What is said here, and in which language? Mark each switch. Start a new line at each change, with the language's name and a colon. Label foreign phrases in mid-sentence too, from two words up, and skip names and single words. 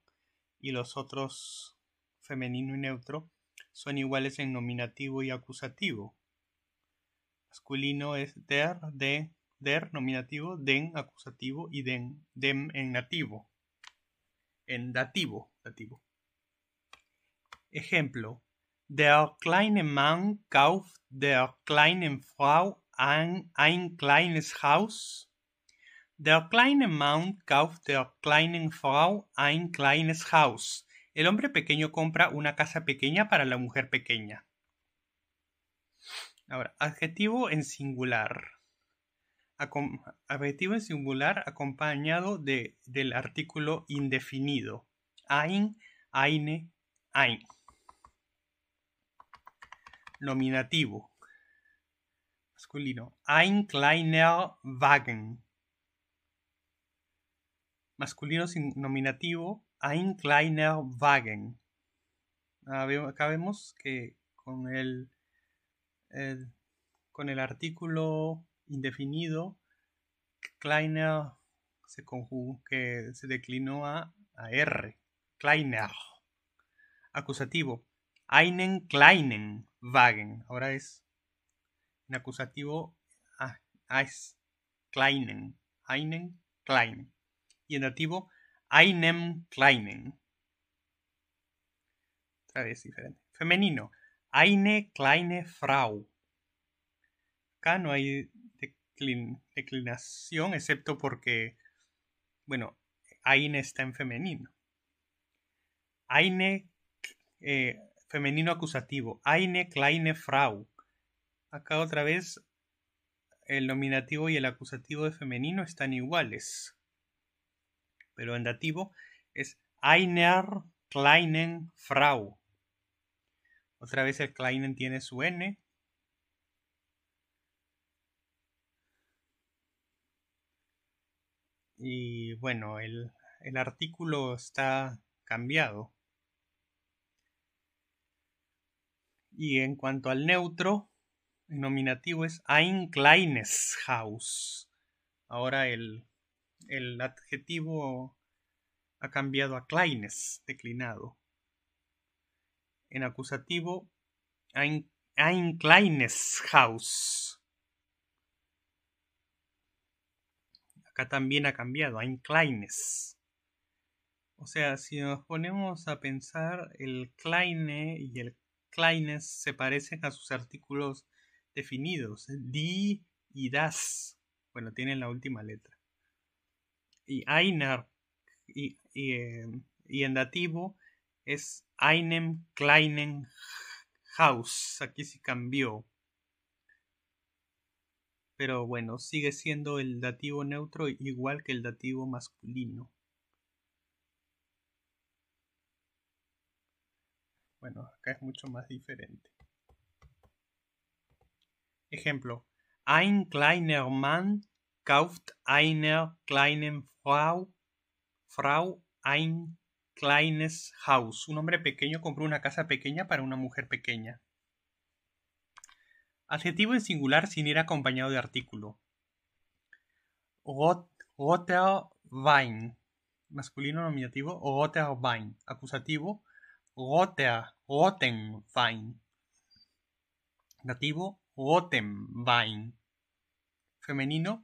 Spanish: Y los otros, femenino y neutro, son iguales en nominativo y acusativo. Masculino es der nominativo, den acusativo y dem en nativo. En dativo. Ejemplo.
German: Der kleine Mann kauft der kleinen Frau ein kleines Haus. Der kleine Mann kauft der kleinen Frau ein kleines Haus.
Spanish: El hombre pequeño compra una casa pequeña para la mujer pequeña. Ahora, adjetivo en singular. Adjetivo en singular acompañado del artículo indefinido.
German: Ein, eine, ein. Nominativo. Masculino. Ein kleiner Wagen.
Spanish: Masculino sin nominativo.
German: Ein kleiner Wagen.
Spanish: Acá vemos que con el artículo indefinido, kleiner que se declinó a R.
German: Kleiner. Acusativo. Einen kleinen Wagen.
Spanish: Ahora es en acusativo es kleinen.
German: Einen klein.
Spanish: Y en dativo
German: einem kleinen.
Spanish: Otra vez diferente. Femenino.
German: Eine kleine Frau.
Spanish: Acá no hay declinación, excepto porque, bueno, eine está en femenino. Eine, femenino acusativo.
German: Eine kleine Frau.
Spanish: Acá otra vez el nominativo y el acusativo de femenino están iguales. Pero en dativo es
German: einer kleinen Frau.
Spanish: Otra vez el kleinen tiene su N. Y bueno, el artículo está cambiado. Y en cuanto al neutro, el nominativo es
German: ein kleines Haus.
Spanish: Ahora el adjetivo ha cambiado a kleines, declinado. En acusativo,
German: ein kleines Haus.
Spanish: Acá también ha cambiado,
German: ein kleines.
Spanish: O sea, si nos ponemos a pensar, el kleine y el kleines se parecen a sus artículos definidos.
German: Die y das.
Spanish: Bueno, tienen la última letra. Y einer y en dativo es
German: einem kleinen Haus.
Spanish: Aquí sí cambió. Pero bueno, sigue siendo el dativo neutro igual que el dativo masculino. Bueno, acá es mucho más diferente. Ejemplo.
German: Ein kleiner Mann kauft einer kleinen Frau ein kleines Haus.
Spanish: Un hombre pequeño compró una casa pequeña para una mujer pequeña. Adjetivo en singular sin ir acompañado de artículo.
German: Roter Wein.
Spanish: Masculino nominativo.
German: Roter Wein.
Spanish: Acusativo.
German: Roten Wein. Dativo. Roten Wein. Femenino.